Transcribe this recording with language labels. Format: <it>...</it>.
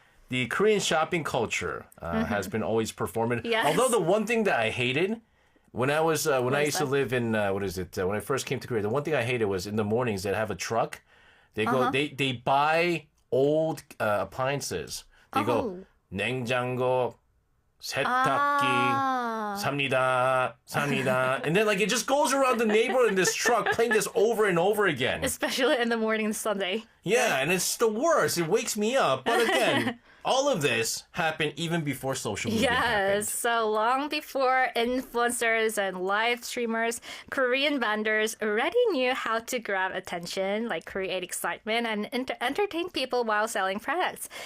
<en>The Korean shopping culture has been always performant. Yes. Although the one thing that I hated when I was when I used to that? live in when I first came to Korea, the one thing I hated was in the mornings they'd have a truck. They go they buy old appliances. They go</en> <ko>냉장고, 세탁기, 삽니다.</ko> <en>And then like it just goes around the neighborhood in this truck playing this over and over again. Especially in the morning and Sunday. Yeah, and it's the worst. It wakes me up. But again, all of this happened even before social media happened. Yes, so long before influencers and live streamers, Korean vendors already knew how to grab attention, like create excitement and entertain people while selling products.</en>